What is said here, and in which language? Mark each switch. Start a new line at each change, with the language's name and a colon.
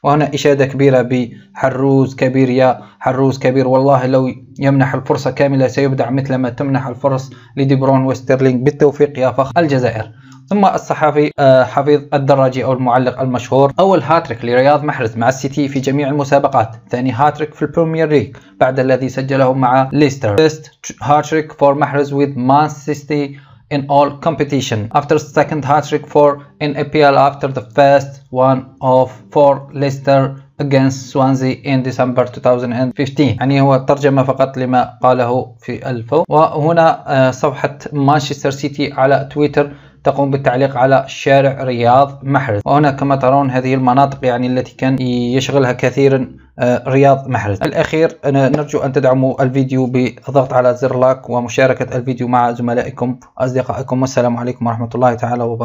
Arabic: وهنا إشادة كبيرة بحروز كبير يا حروز كبير، والله لو يمنح الفرصة كاملة سيبدع مثل ما تمنح الفرص لدي برون وستيرلينج، بالتوفيق يا فخر الجزائر. ثم الصحفي حفيظ الدراجي أو المعلق المشهور: أول هاتريك لرياض محرز مع السيتي في جميع المسابقات، ثاني هاتريك في البريمير ليج بعد الذي سجله مع ليستر.
English: First hat-trick for Mahrez with Man City in all competition. After second hat-trick in EPL after the first one for Leicester against Swansea in December 2015.
Arabic: يعني هو ترجمة فقط لما قاله في الفو. وهنا صفحة مانشستر سيتي على تويتر تقوم بالتعليق على شارع رياض محرز. وهنا كما ترون هذه المناطق يعني التي كان يشغلها كثيرا رياض محرز. الأخير نرجو أن تدعموا الفيديو بالضغط على زر لايك ومشاركة الفيديو مع زملائكم وأصدقائكم، والسلام عليكم ورحمة الله تعالى وبركاته.